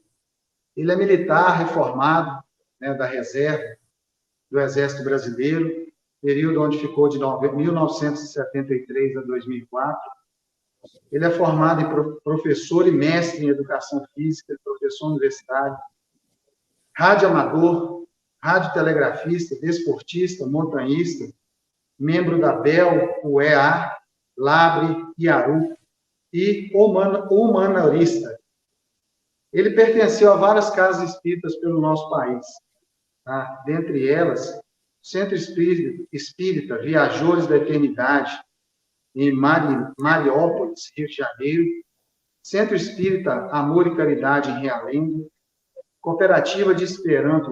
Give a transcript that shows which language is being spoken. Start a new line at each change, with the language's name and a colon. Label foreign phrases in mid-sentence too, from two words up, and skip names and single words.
Portuguese: Ele é militar reformado, da reserva do Exército Brasileiro, período onde ficou de 1973 a 2004. Ele é formado em professor e mestre em Educação Física, professor universitário, radioamador, radiotelegrafista, desportista, montanhista, membro da BEL, UEA, Labre, Iaru e humanarista. Ele pertenceu a várias casas espíritas pelo nosso país. Tá? Dentre elas, Centro Espírita Viajores da Eternidade, em Mariópolis, Rio de Janeiro, Centro Espírita Amor e Caridade, em Realengo, Cooperativa de Esperanto,